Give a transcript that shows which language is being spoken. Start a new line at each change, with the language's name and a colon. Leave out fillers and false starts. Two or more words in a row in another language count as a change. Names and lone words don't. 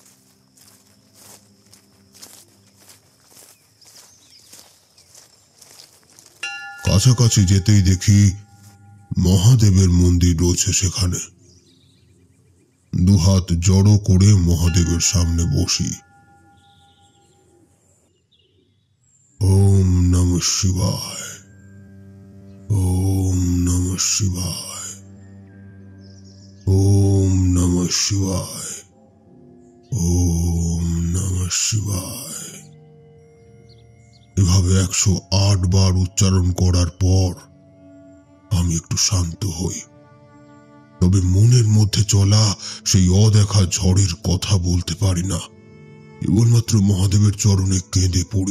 Bangla: কাছাকাছি যেতেই দেখি মহাদেবের মন্দির রয়েছে সেখানে। দুহাত জড়ো করে মহাদেবের সামনে বসি।
Sanskrit: ওম নমঃ শিবায়, ওম নমঃ শিবায়, ওম নমঃ শিবায়, ওম নমঃ শিবায়।
Bangla: এভাবে 108 বার উচ্চারণ করার পর আমি একটু শান্ত হই। তবে মনের মধ্যে চলা সেই অদেখা ঝড়ের কথা বলতে পারি না। কেবলমাত্র মহাদেবের চরণে কেঁদে পড়ি।